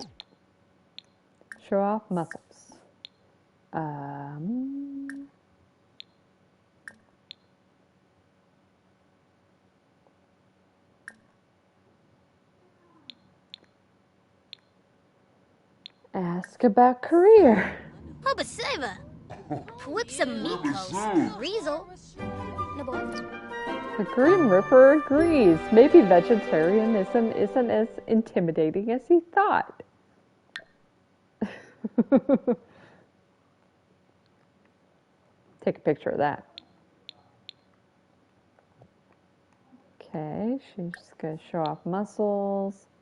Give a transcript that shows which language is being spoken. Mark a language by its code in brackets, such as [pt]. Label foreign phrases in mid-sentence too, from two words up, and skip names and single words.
[en] Show off muscles. Um, ask about career. Hobaseva. Pwipsamikos. Riesel. Nabo. The Grim Reaper agrees. Maybe vegetarianism isn't as intimidating as he thought. Take a picture of that. Okay, she's going to show off muscles.